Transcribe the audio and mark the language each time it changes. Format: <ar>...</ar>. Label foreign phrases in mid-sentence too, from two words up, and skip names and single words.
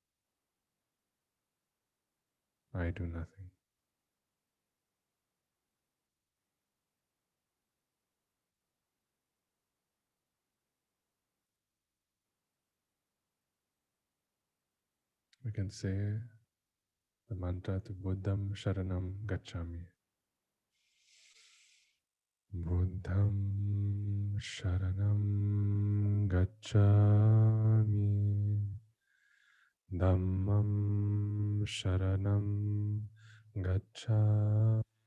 <en>I do nothing. We can say the mantra to</en> <pi>Buddham Sharanam Gacchami. Buddham Sharanam Gacchami. Dhammam Sharanam Gacchami.</pi>